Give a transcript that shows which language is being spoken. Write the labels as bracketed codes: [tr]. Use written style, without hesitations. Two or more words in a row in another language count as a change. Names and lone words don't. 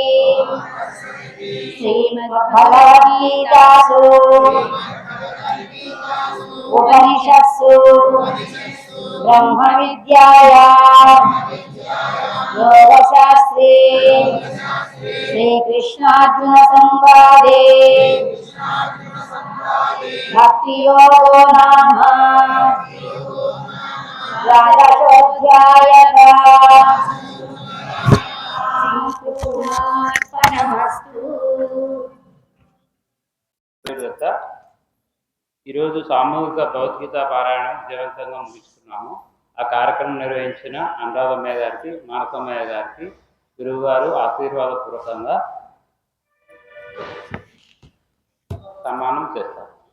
[sa] श्रीमद्भगवद्गीतासु उपनिषत्सु ब्रह्मविद्यायां योगशास्त्रे श्रीकृष्णार्जुनसंवादे भक्तियोगो नाम द्वादशोऽध्यायः। [te] ఈరోజు సామూహిక భగవద్గీత పారాయణం జగత్సంగా ముగిస్తున్నాము. ఆ కార్యక్రమం నిర్వహించిన అనురాధమ్మయ్య గారికి, మానసమ్మయ్య గారికి గురువు గారు ఆశీర్వాదపూర్వకంగా సన్మానం చేస్తారు.